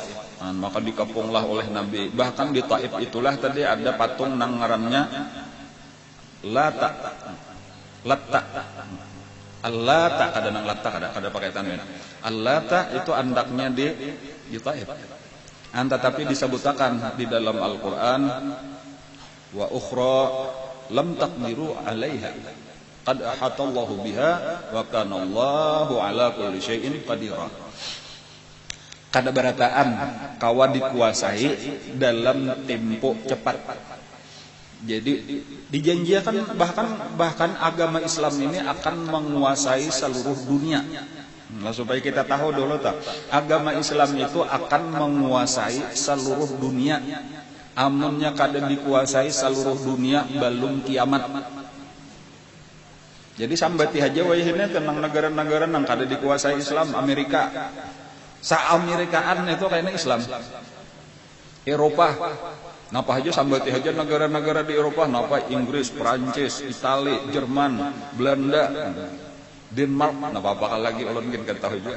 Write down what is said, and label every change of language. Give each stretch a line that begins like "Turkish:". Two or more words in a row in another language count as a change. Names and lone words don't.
Banjar: Maka dikepunglah oleh Nabi. Bahkan di Taif itulah tadi ada patung nang ngarannya Lata. Allata kadang lata kada pakai tanwin. Allata itu andaknya di Taif.
Indonesian: Tetapi disebutkan di dalam Al-Qur'an
Arabic: وأخرى لم تقدروا عليها قد أحاط الله بها وكان الله على كل شيء قديرا.
Banjar: Kada barataan kawa dikuasai dalam tempo cepat.
Indonesian: Jadi dijanjikan bahkan agama Islam ini akan menguasai seluruh dunia. Nah, supaya kita tahu dulu agama Islam itu akan menguasai seluruh dunia.
Banjar: Amunnya kada dikuasai seluruh dunia belum kiamat. Jadi sambati aja wayahnya tentang negara-negara yang kada dikuasai Islam. Amerika, sa-Amerikaan itu kayaknya Islam. Eropa, napa aja sambati aja negara-negara di Eropa, napa Inggris, Prancis, Italia, Jerman, Belanda, Denmark, napa apa lagi ulun mungkin kan tahu juga.